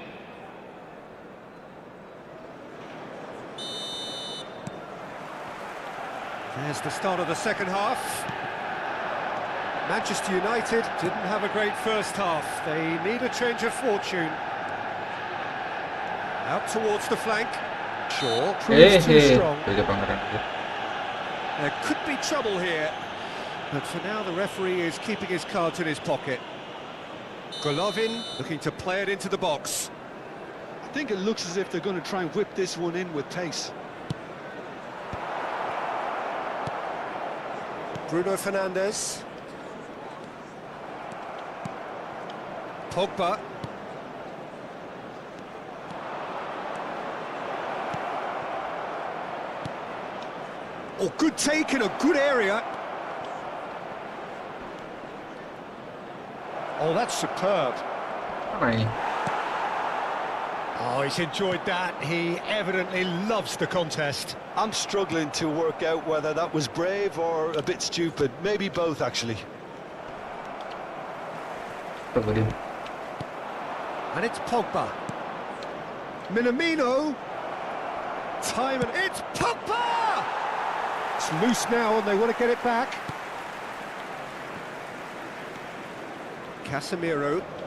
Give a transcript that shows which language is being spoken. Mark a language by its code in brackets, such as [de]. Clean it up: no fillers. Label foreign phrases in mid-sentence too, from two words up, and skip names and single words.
[en] There's the start of the second half. Manchester United didn't have a great first half. They need a change of fortune. Out towards the flank. Shaw proves too strong. [id] Beda pangeran. [en] There could be trouble here. But for now, the referee is keeping his cards in his pocket. Golovin looking to play it into the box. I think it looks as if they're going to try and whip this one in with pace. Bruno Fernandes. Pogba. Oh, good take in a good area. Oh, that's superb. [id] Mana ini? [en] Oh, he's enjoyed that. He evidently loves the contest. I'm struggling to work out whether that was brave or a bit stupid. Maybe both, actually. [id] Coba dia. [en] And it's Pogba. Minamino. Time and it's Pogba! It's loose now and they want to get it back. Casemiro.